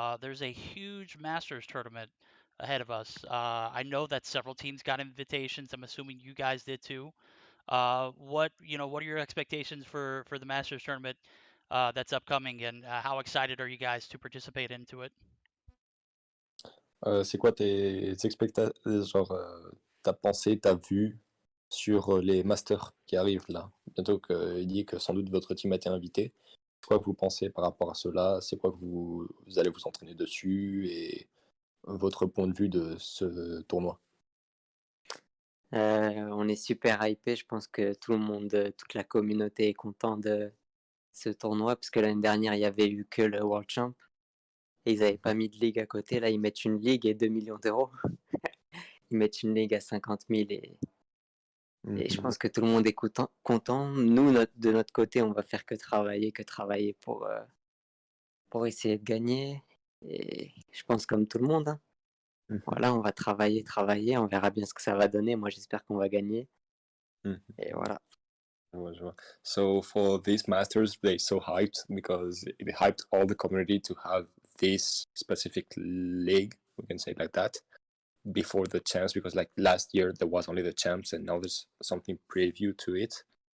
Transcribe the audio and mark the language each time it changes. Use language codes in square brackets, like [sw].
[en] There's a huge Masters tournament ahead of us. I know that several teams got invitations. I'm assuming you guys did too. What are your expectations for the Masters tournament that's upcoming, and how excited are you guys to participate into it? [fr] C'est quoi tes expectations, genre ta pensée, ta vue sur les masters qui arrivent là? Bientôt qu'il dit que sans doute votre team a été invité. C'est quoi que vous pensez par rapport à cela? C'est quoi que vous allez vous entraîner dessus et votre point de vue de ce tournoi? On est super hypé, je pense que tout le monde, toute la communauté est content de ce tournoi, parce que l'année dernière, il n'y avait eu que le World Champ, et ils n'avaient pas mis de ligue à côté. Là, ils mettent une ligue et 2 millions d'euros. Ils mettent une ligue à 50 000, et je pense que tout le monde est content. Nous, de notre côté, on va faire que travailler pour essayer de gagner, et je pense comme tout le monde, hein. Voilà, on va travailler, on verra bien ce que ça va donner. Moi, j'espère qu'on va gagner. Et voilà. [en] So for these masters, they're so hyped because it hyped all the community to have this specific league, we can say it like that, before the champs, because like last year there was only the champs and now there's something preview to it.